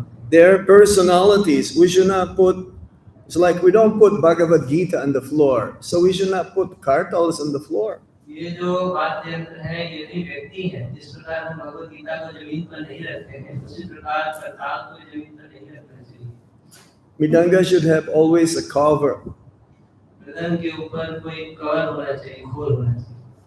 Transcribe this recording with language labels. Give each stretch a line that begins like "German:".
English: Their personalities, we should not put, it's like we don't put Bhagavad Gita on the floor, so we should not put kartals on the floor.
Hindi: ये जो वाद्य यंत्र है ये भी व्यक्ति है, जिस प्रकार हम भगवद गीता को जमीन पर नहीं रखते हैं, उसी प्रकार करताल को जमीन पर नहीं रखना चाहिए।
English: Mridanga should have always a cover.
Hindi: मृदंग के ऊपर कोई कवर होना चाहिए, खोल होना चाहिए।